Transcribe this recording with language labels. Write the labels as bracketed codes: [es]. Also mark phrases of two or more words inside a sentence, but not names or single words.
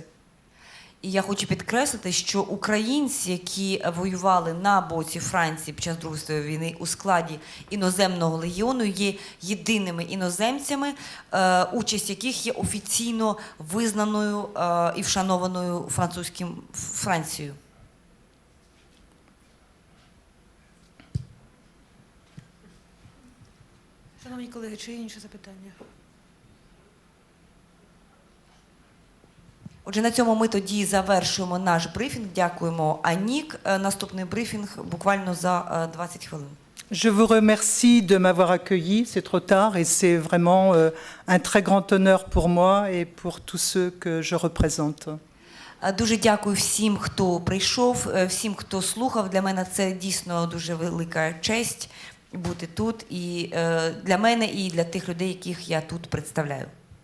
[uk] І я хочу підкреслити, що українці, які воювали на боці Франції під час Другої світової війни у складі іноземного легіону, є єдиними іноземцями, участь яких є офіційно визнаною і вшанованою Францією. Шановні колеги, чи є інші запитання? Отже, на цьому ми тоді завершуємо наш брифінг. Дякуємо, Анік. Наступний брифінг буквально за 20 хвилин. [fr] Je vous remercie de m'avoir accueilli, c'est trop tard et c'est vraiment un très grand honneur pour moi et pour tous ceux que je représente. [uk] Дуже дякую всім, хто прийшов, всім, хто слухав. Для мене це дійсно дуже велика честь бути тут і для мене, і для тих людей, яких я тут представляю.